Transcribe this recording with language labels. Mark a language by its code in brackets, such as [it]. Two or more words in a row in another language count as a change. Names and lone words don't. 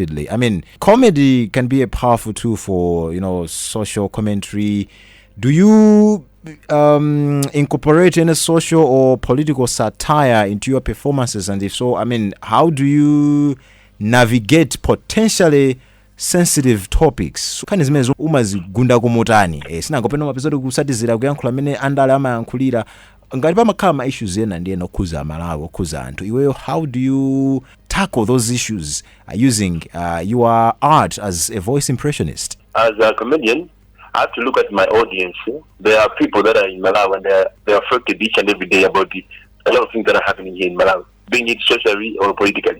[en] I mean, comedy can be a powerful tool for, social commentary. Do you incorporate any social or political satire into your performances? And if so, I mean, how do you navigate potentially sensitive topics? [ny] Kani zimene umazigunda kumotani sinangopena mapezoti kusatizira kuyankhula amene andale amayankhulira ngati pamakhala ma issues ena ndiye nokhuza Malawi okhuza anthu iweyo. [en] How do you tackle those issues using your art as a voice impressionist? As a comedian, I have to look at my audience. There are people that are in Malawi and they're affected each and every day about a lot of things that are happening here in Malawi, being it socially or politically.